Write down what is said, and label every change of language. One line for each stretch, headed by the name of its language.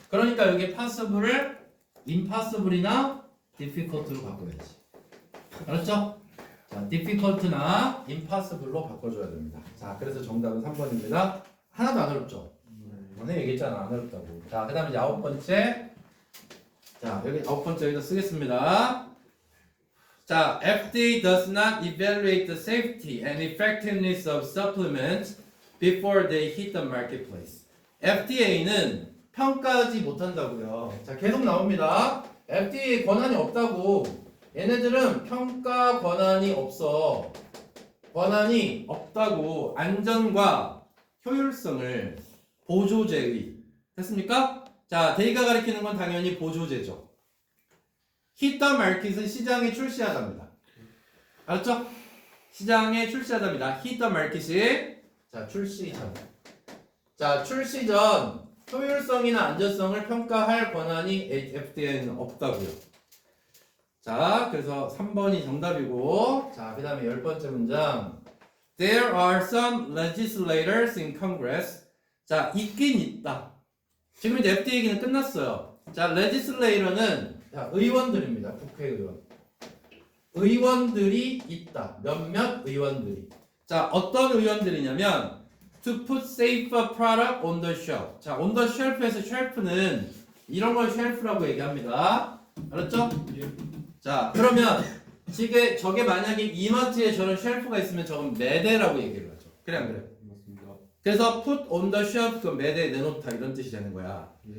Korean: 그러니까 여기 possible을 impossible이나 difficult로 바꿔야지. 알았죠? 자, difficult나 impossible로 바꿔줘야 됩니다. 자, 그래서 정답은 3번입니다. 하나도 안 어렵죠? 오늘 얘기했잖아, 안 어렵다고. 자, 그 다음에 이제 9번째. 자, 여기 9번째 여기다 쓰겠습니다.
English: 자, FDA does not evaluate the safety and effectiveness of supplements before they hit the marketplace.
Korean: FDA는 평가하지 못한다고요. 자, 계속 나옵니다. FDA 권한이 없다고. 얘네들은 평가 권한이 없어. 권한이 없다고. 안전과 효율성을 보조제의. 됐습니까? 자, 데이가 가리키는 건 당연히 보조제죠.
English: hit the market
Korean: 은 시장에 출시하답니다. 알았죠? 시장에 출시하답니다.
English: hit the market
Korean: 이 자, 출시 전. 자, 출시 전 효율성이나 안전성을 평가할 권한이 FDA에는 없다고요. 자, 그래서 3번이 정답이고, 자, 그 다음에 10번째 문장.
English: There are some legislators in Congress.
Korean: 자, 있긴 있다. 지금 이제 FDA 얘기는 끝났어요. 자, legislator는 자, 의원들입니다. 국회의원. 의원들이 있다. 몇몇 의원들이. 자, 어떤 의원들이냐면
English: to put safer product on the shelf.
Korean: 자,
English: on the shelf
Korean: 에서 shelf는 이런 걸 shelf라고 얘기합니다. 알았죠? 자, 그러면 저게 만약에 이마트에 저런 쉘프가 있으면 저건 매대라고 얘기를 하죠. 그래 안 그래? 맞습니다. 그래서
English: put on the shelf
Korean: 그 매대에 내놓다 이런 뜻이 되는 거야.